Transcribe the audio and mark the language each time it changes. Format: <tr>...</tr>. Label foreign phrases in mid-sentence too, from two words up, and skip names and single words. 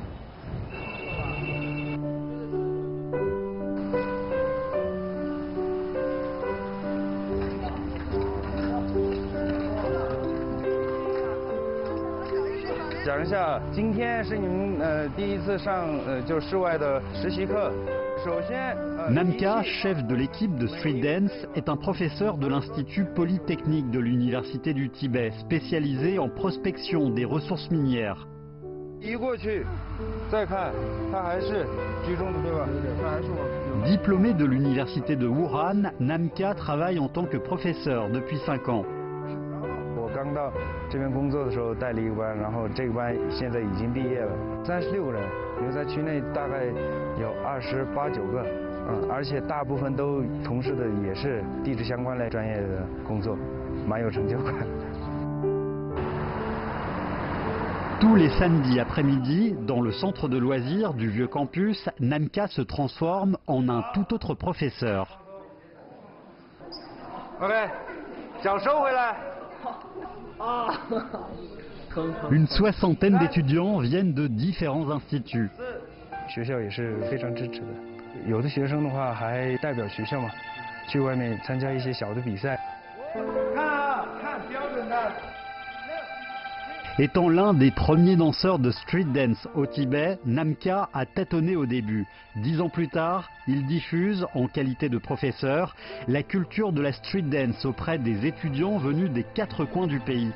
<zh>讲一下，今天是你们第一次上就是室外的实习课。</zh> <fr>Namka, chef de l'équipe de</fr> <en>street dance,</en> <fr>est un professeur de l'Institut Polytechnique de l'Université du Tibet, spécialisé en prospection des ressources minières. Diplômé de l'Université de Wuhan, Namka travaille en tant que professeur depuis 5 ans.</fr> <zh>我刚到这边工作的时候带了一个班，然后这个班现在已经毕业了，36个人，留在区内大概有28、9个，而且大部分都从事的也是地质相关类专业的工作，蛮有成就感。</zh> <fr>Tous les samedis après-midi, dans le centre de loisirs du vieux campus, Namka se transforme en un tout autre professeur.</fr> <zh>OK， 脚收回来。</zh> <fr>Une soixantaine d'étudiants viennent de différents instituts.</fr> <zh>学校也是非常支持的，有的学生的话还代表学校嘛，去外面参加一些小的比赛。看啊，看标准的。</zh> <fr>Étant l'un des premiers danseurs de</fr> <en>street dance</en> <fr>au Tibet, Namka a tâtonné au début. 10 ans plus tard, il diffuse, en qualité de professeur, la culture de la</fr> <en>street dance</en> <fr>auprès des étudiants venus des 4 coins du pays.</fr>